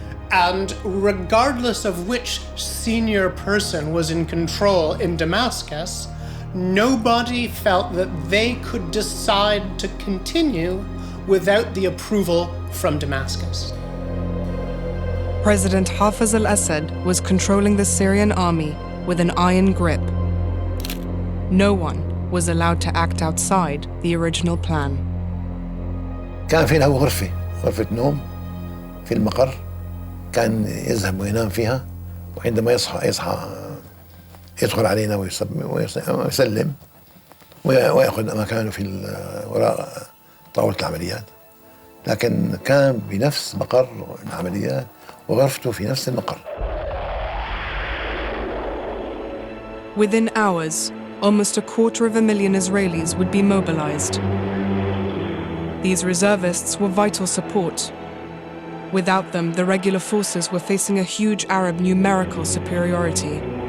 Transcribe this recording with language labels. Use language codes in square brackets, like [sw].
[en] And regardless of which senior person was in control in Damascus, nobody felt that they could decide to continue without the approval from Damascus. President Hafez al-Assad was controlling the Syrian army with an iron grip. No one was allowed to act outside the original plan. [ar] كان في له غرفة نوم في المقر، كان يذهب وينام فيها، وعندما يصحى يدخل علينا ويسلم ويأخذ مكانه في وراء طاولة العمليات. لكن كان بنفس مقر العمليات وغرفته في نفس المقر. [en] Within hours, almost 250,000 Israelis would be mobilized. These reservists were vital support. Without them, the regular forces were facing a huge Arab numerical superiority.